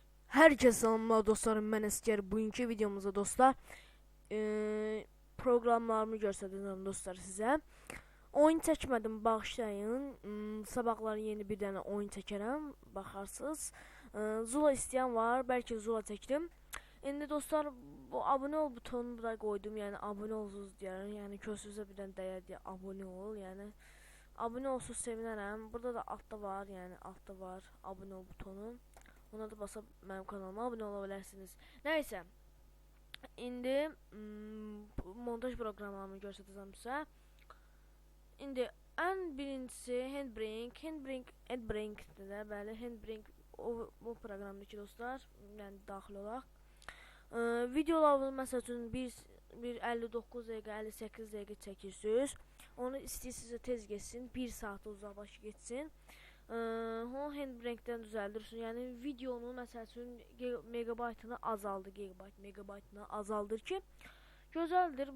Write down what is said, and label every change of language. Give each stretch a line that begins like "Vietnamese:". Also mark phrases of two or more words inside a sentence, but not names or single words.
Turkish: Herkese selamlar dostlarım, ben Esker. Bugünkü videomuzda dostlar programlarımı göstereceğim dostlar size.
Azerbaijani: Oyun çəkmədim, bağışlayın. Sabahları yeni bir dənə oyun çəkərəm, baxarsınız. Zula istəyən var, bəlkə Zula çəkirim. İndi dostlar, bu abunə ol butonunu da qoydum, yəni abunə olsunuz deyərəm. Yəni közünüzə bir dənə dəyər deyə abunə ol, yəni abunə olsun sevinərəm. Burada da altda var, yəni altda var abunə ol butonu.
Turkish: Ona da basıp benim kanalıma abone olabilirsiniz. Neyse. İndi montaj programlarını göstereceğim size. İndi en birincisi Handbrink de böyle Handbrink bu programdaki dostlar, yani
Azerbaijani: daxil olaq. Videolarını məsəl üçün 59 dəqiqə, 58 dəqiqə çəkirsiniz. Onu istəyirsinizsə tez geçsin, 1 saat uzaqbaşı geçsin. Onu Handbrake'den düzəldirsin. Yəni videonu məsəl üçün megabaytını azaldır ki, gözəldir.